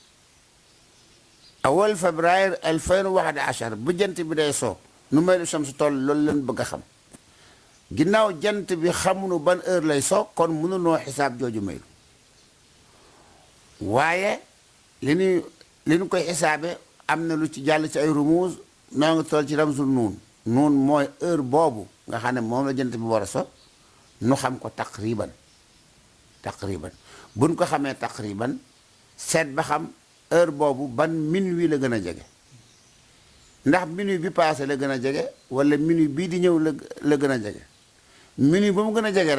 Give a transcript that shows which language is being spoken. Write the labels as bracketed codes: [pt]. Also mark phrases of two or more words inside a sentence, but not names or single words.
[wo] awal février 2011 bu jant bi day so nu [ar] ميل الشمس [wo] toll loolu leen bëgg a xam ginnaaw jant bi xamuñu ban heure lay so kon mënunoo xisaab jooju maylu waaye li ñu koy xisaabe am na lu ci jàll ci ay rumuuz noo ngi toll ci [ar] رمز النون [wo] nuun mooy heure boobu nga xam ne moom la jant bi war a so nu xam ko taqriban buñ ko xamee taqriban seet ba xam heure boobu ban minuit la gën a jege ndax minuit bi passé la gën a jege wala minuit bii di ñëw la gën a jege minuit ba mu gën a jege